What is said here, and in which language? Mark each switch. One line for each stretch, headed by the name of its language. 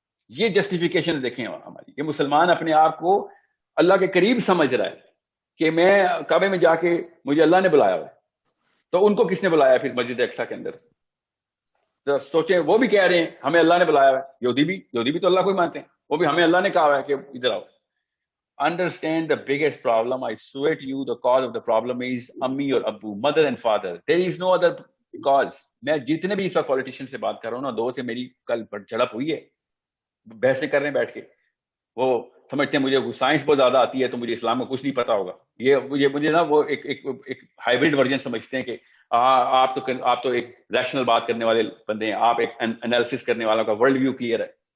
Urdu: یہ جسٹیفیکیشن دیکھیں ہماری, یہ مسلمان اپنے آپ کو اللہ کے قریب سمجھ رہا ہے کہ میں کعبے میں جا کے مجھے اللہ نے بلایا ہوا ہے. تو ان کو کس نے بلایا پھر مسجد اقصی کے اندر؟ تو سوچیں, وہ بھی کہہ رہے ہیں ہمیں اللہ نے بلایا ہوا ہے. یہودی بھی تو اللہ کو ہی مانتے ہیں, وہ بھی ہمیں اللہ نے کہا ہوا ہے کہ ادھر آؤ.
English: Understand the biggest problem. I swear to you, the cause of the problem is Ammi or Abu, mother and father. There is no other cause.
Urdu: میں جتنے بھی اس وقت پولیٹیشین سے بات کر رہا ہوں نا, دو سے میری کل جھڑپ ہوئی ہے, بحثیں کر رہے ہیں بیٹھ کے. وہ سمجھتے ہیں مجھے سائنس بہت زیادہ آتی ہے تو مجھے اسلام میں کچھ نہیں پتا ہوگا. یہ مجھے نا وہ ایک ہائیبرڈ ورژن سمجھتے ہیں کہ آپ تو ایک ریشنل بات کرنے والے بندے ہیں, آپ ایک انالیسس کرنے والا کا ورلڈ ویو کلیئر ہے.